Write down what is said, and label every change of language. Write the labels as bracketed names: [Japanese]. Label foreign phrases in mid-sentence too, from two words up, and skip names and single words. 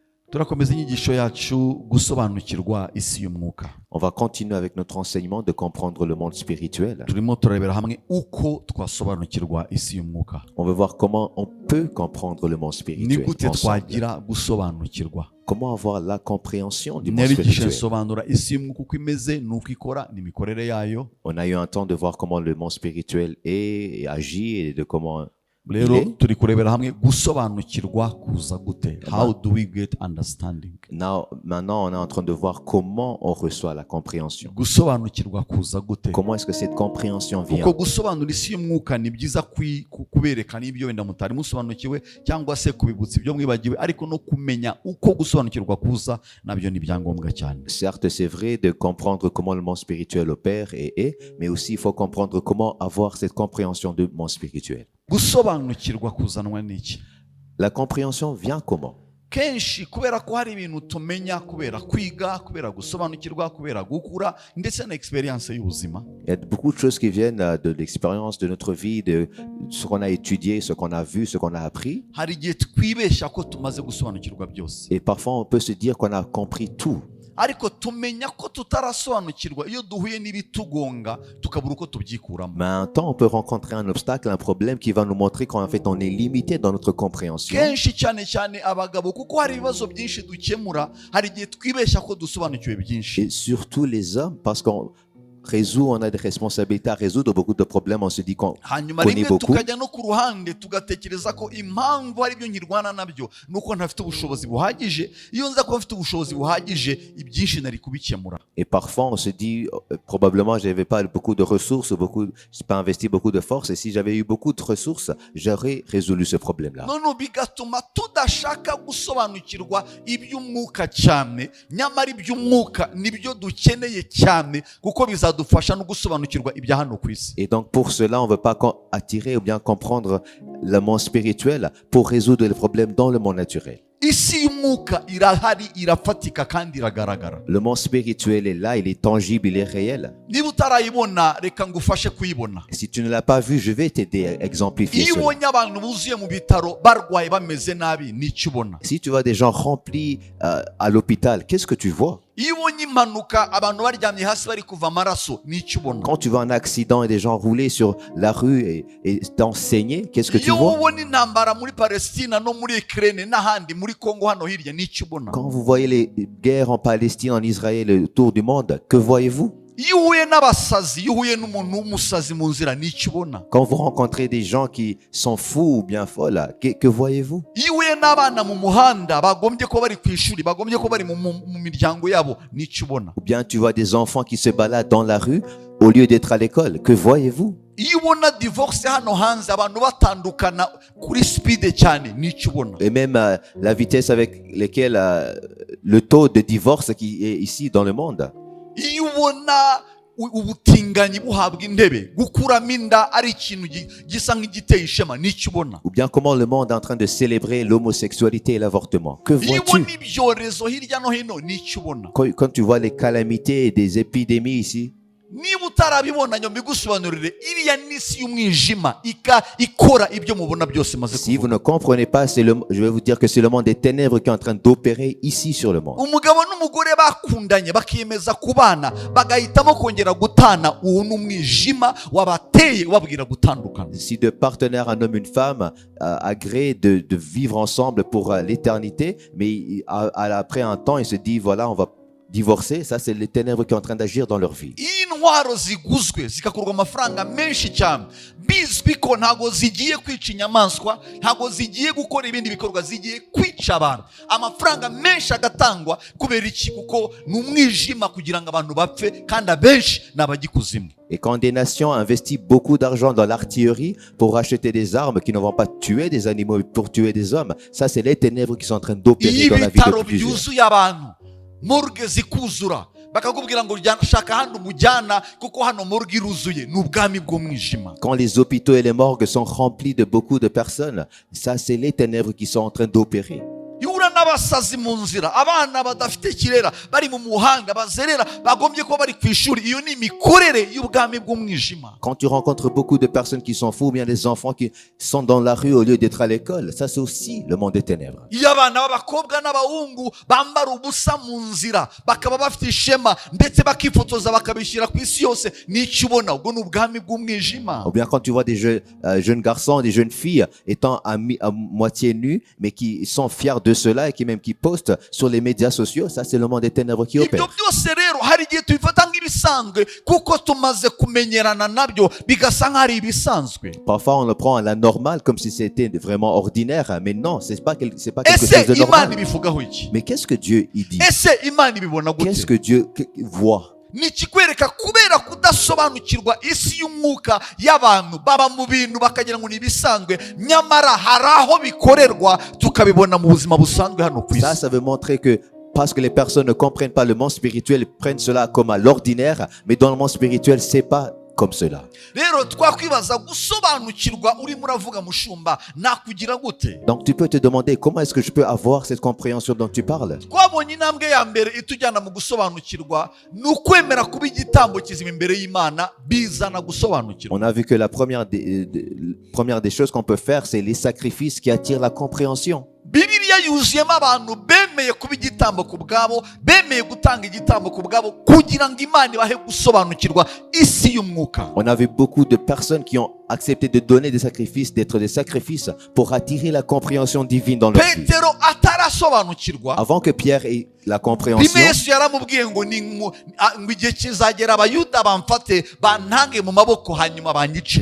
[Kinyarwanda] turakomeza inyigisho yacu gusobanukirwa isi y'umwuka. [French] On va continuer avec notre enseignement de comprendre le monde spirituel. [Kinyarwanda] Turimo turarebera hamwe uko twasobanukirwa isi y'umwuka. [French] On veut voir comment on peut comprendre le monde [Kinyarwanda] Ni [French] spirituel [Kinyarwanda] gute [French] ensemble. [Kinyarwanda] twagira gusobanukirwa. [French] Comment avoir la compréhension du monde [Kinyarwanda] Narigishe [French] spirituel. [Kinyarwanda] nsobanura isi y'umwuka uko imeze n'uko ikora n'imikorere yayo. [French] On a eu un temps de voir comment le monde spirituel est et agit et de comment [Kinyarwanda] Rero [French] il est. [Kinyarwanda] turi kurebera hamwe gusobanukirwa kuza gute. [English] How do we get understanding? [French] Maintenant, on est en train de voir comment on reçoit la compréhension. [Kinyarwanda] Gusobanukirwa kuza gute. [French] Comment est-ce que cette compréhension vient? [Kinyarwanda] Kuko gusobanura isi y'umwuka ni byiza kubereka n'ibyo wenda mutari musobanukiwe cyangwa se kubibutsa ibyo mwibagiwe, ariko no kumenya uko gusobanukirwa kuza nabyo ni byangombwa cyane. [French] Certes, c'est vrai de comprendre comment le monde spirituel opère et est, mais aussi il faut comprendre comment avoir cette compréhension du monde spirituel. [Kinyarwanda] Gusobanukirwa kuzanwa n'iki? [French] La compréhension vient comment? [Kinyarwanda] Kenshi kubera ko hari ibintu tumenya kubera kwiga, kubera gusobanukirwa, kubera gukura ndetse na experience y'ubuzima. [French] Il y a beaucoup de choses qui viennent de l'expérience de notre vie, de ce qu'on a étudié, ce qu'on a vu, ce qu'on a appris. [Kinyarwanda] Hari igihe twibeshya ko tumaze gusobanukirwa byose, [French] Et parfois, on peut se dire qu'on a compris tout. [Kinyarwanda] ariko tumenya ko tutarasobanukirwa iyo duhuye n'ibitugonga tukabura uko tubyikuramo. [French] Mais un temps, on peut rencontrer un obstacle, un problème qui va nous montrer qu'en fait, on est limité dans notre compréhension. [Kinyarwanda] Kenshi cyane cyane abagabo, kuko hari ibibazo byinshi dukemura, hari igihe twibeshya ko dusobanukiwe byinshi. [French] Et surtout les hommes, parce qu'on résout, on a des responsabilités à résoudre beaucoup de problèmes, on se dit qu'on [Kinyarwanda] Hanyuma [French] connaît [Kinyarwanda] rimwe [French] beaucoup. [Kinyarwanda] tukajya no ku ruhande tugatekereza ko impamvu hari ibyo nkirwana nabyo nuko ntafite ubushobozi buhagije. Iyo nza kuba mfite ubushobozi buhagije, ibyinshi nari kubikemura. [French] Et parfois, on se dit, probablement, je n'avais pas beaucoup de ressources, je n'ai pas investi beaucoup de force, et si j'avais eu beaucoup de ressources, j'aurais résolu ce problème-là. [Kinyarwanda] None bigatuma tudashaka gusobanukirwa iby'umwuka cyane, nyamara iby'umwuka nibyo dukeneye cyane kuko bizadufasha no gusobanukirwa ibya hano ku isi. [French] Et donc, pour cela, on ne veut pas attirer ou bien comprendre le monde spirituel pour résoudre les problèmes dans le monde naturel. [Kinyarwanda] Isi y'umwuka irahari, irafatika kandi iragaragara. [French] Le monde spirituel est là, il est tangible, il est réel. [Kinyarwanda] Niba utarayibona reka ngufashe kuyibona. [French] Si tu ne l'as pas vu, je vais t'aider à exemplifier [Kinyarwanda] Iyo [French] cela. [Kinyarwanda] ubonye abantu buzuye mu bitaro barwaye bameze nabi, nicyo ubona. [French] Si tu vois des gens remplis à l'hôpital, qu'est-ce que tu vois? [Kinyarwanda] Iyo ubonye impanuka abantu baryamye hasi bari kuva amaraso, nicyo ubona. [French] Quand tu vois un accident et des gens rouler sur la rue et t'enseigner, qu'est-ce que tu [Kinyarwanda] Iyo [French] vois? [Kinyarwanda] ubona intambara muri Palestine no muri Ukraine n'ahandi muri Congo hano hirya, nicyo ubona. [French] Quand vous voyez les guerres en Palestine, en Israël, autour du monde, que voyez-vous? [Kinyarwanda] Iyo uhuye n'abasazi, iyo uhuye n'umuntu w'umusazi mu nzira, nicyo ubona. [French] Quand vous rencontrez des gens qui sont fous ou bien folles, que voyez-vous? [Kinyarwanda] Iyo uhuye n'abana mu muhanda bagombye ko bari ku ishuri, bagombye ko bari mu miryango yabo, nicyo ubona. [French] Ou bien tu vois des enfants qui se baladent dans la rue au lieu d'être à l'école, que voyez-vous? [Kinyarwanda] Iyo ubona divorce hano hanze abantu batandukana kuri speed cyane, nicyo ubona. [French] Et même la vitesse avec laquelle le taux de divorce qui est ici dans le monde. [Kinyarwanda] Iyo ubona ubutinganyi buhabwa intebe, gukuramo inda ari ikintu gisa nk'igiteye ishema, nicyo ubona. [French] Ou bien comment le monde est en train de célébrer l'homosexualité et l'avortement. Que [Kinyarwanda] Iyo [French] vois-tu? [Kinyarwanda] ubona ibyorezo hirya no hino, nicyo ubona. [French] Quand tu vois les calamités et des épidémies ici, [Kinyarwanda] Niba utarabibona nyuma bigusobanurire, iriya n'isi y'umwijima ikora ibyo mubona byose maze [French] si vous [Kinyarwanda] kuvuga. [French] ne comprenez pas, je vais vous dire que c'est le monde des ténèbres qui est en train d'opérer ici sur le monde. [Kinyarwanda] Umugabo n'umugore bakundanye bakiyemeza kubana bagahitamo kongera gutana, uwo n'umwijima wabateye wabwira gutandukana. [French] Si deux partenaires, un homme, une femme, agréent de vivre ensemble pour l'éternité, mais après un temps, ils se disent, voilà, on va divorcer, ça c'est les ténèbres qui sont en train d'agir dans leur vie. [Kinyarwanda] Intwaro ziguzwe zikakurwa amafaranga menshi cyane, bizwi ko ntago zigiye kwica inyamaswa, ntago zigiye gukora ibindi bikorwa, zigiye kwica abantu. Amafaranga menshi agatangwa kubera iki? Kuko n'umwijima kugira ngo abantu bapfe, kandi abenshi n'abagikuzimu. [French] Et quand des nations investissent beaucoup d'argent dans l'artillerie pour acheter des armes qui ne vont pas tuer des animaux, mais pour tuer des hommes, ça c'est les ténèbres qui sont en train d'opérer dans la vie [Kinyarwanda] Ibitaro [French] de plusieurs. [Kinyarwanda] byuzuye abantu, morgue zikuzura, bakakubwira ngo shaka hano mujyana kuko hano morgue iruzuye, n'ubwami bw'umwijima. [French] Quand les hôpitaux et les morgues sont remplis de beaucoup de personnes, ça c'est les ténèbres qui sont en train d'opérer. [Kinyarwanda] Ihura n'abasazi mu nzira, abana badafite kirera bari mu muhanda bazerera bagombye kuba bari ku ishuri. Iyo ni imikorere y'ubwami bw'umwijima. [French] Quand tu rencontres beaucoup de personnes qui sont fous, ou bien des enfants qui sont dans la rue au lieu d'être à l'école, ça c'est aussi le monde des ténèbres. [Kinyarwanda] Iyo abana b'abakobwa n'abahungu bambara ubusa mu nzira bakaba bafite ishema ndetse bakifotoza bakabishyira ku isi yose, n'icyo ubona ubwo ni ubwami bw'umwijima. [French] Ou bien quand tu vois des jeunes garçons, des jeunes filles étant à moitié nus, mais qui sont fiers de cela et qui postent sur les médias sociaux, ça c'est le monde des ténèbres qui opère. [Kinyarwanda] Ibyo byose rero hari igihe tubifata nk'ibisanzwe kuko tumaze kumenyerana nabyo bigasa nk'ari ibisanzwe. [French] Parfois on le prend à la normale comme si c'était vraiment ordinaire, mais non, c'est pas quelque chose [Kinyarwanda] Ese [French] de [Kinyarwanda] Imana [French] normal. [Kinyarwanda] ibivugaho iki? [French] Mais qu'est-ce que Dieu y dit? [Kinyarwanda] Ese Imana ibibona [French] Qu'est-ce [Kinyarwanda] gute? [French] que Dieu voit? [Kinyarwanda] Ni ikikwereka kubera kudasobanukirwa isi y'umwuka y'abantu baba mu bintu bakagira ngo ni ibisanzwe, nyamara hari aho bikorerwa tukabibona mu buzima busanzwe hano ku isi. [French] Ça veut montrer que parce que les personnes ne comprennent pas le monde spirituel, ils prennent cela comme à l'ordinaire, mais dans le monde spirituel, c'est pas comme cela. [Kinyarwanda] Rero twakwibaza gusobanukirwa urimo uravuga mushumba nakugira gute? [French] Donc tu peux te demander comment est-ce que je peux avoir cette compréhension dont tu parles. [Kinyarwanda] Twabonye intambwe ya mbere itujyana mu gusobanukirwa ni ukwemera kuba igitambo kizima imbere y'Imana, bizana gusobanukirwa. [French] On a vu que la première des choses qu'on peut faire, c'est les sacrifices qui attirent la compréhension. [Kinyarwanda] Bibiliya yuzuyemo abantu bemeye kuba igitambo ku bwabo, bemeye gutanga igitambo ku bwabo kugira ngo Imana ibahe gusobanukirwa isi y'umwuka. [French] On a vu beaucoup de personnes qui ont accepté de donner des sacrifices, d'être des sacrifices pour attirer la compréhension divine dans leur vie. [Kinyarwanda] Petero atarasobanukirwa, [French] Avant que Pierre ait la compréhension, [Kinyarwanda] rimwe Yesu yaramubwiye ngo ngo igihe kizagera abayuda bamfate bantange mu maboko hanyuma banyice.